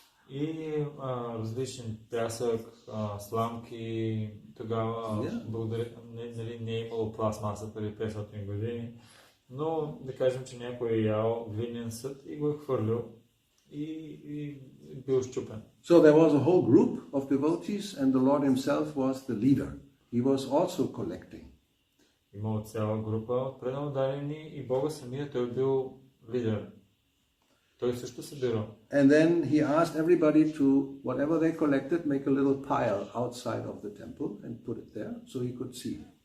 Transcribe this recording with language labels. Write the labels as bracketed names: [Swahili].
[Bulgarian] И различен пясък, сламки, тогава не е имало пластмаса преди 500 години, но да кажем, че някой е ял глинен съд и го е хвърлил и бил щупен. [English] So there was a whole group of devotees and the Lord himself was the leader. He was also collecting. [Bulgarian] Имало цяла група от преданодадени и Бога самия той бил лидер. Той също събирал. [English] And then he asked everybody to, whatever they collected, make a little pile outside of the temple and put it there so he could see.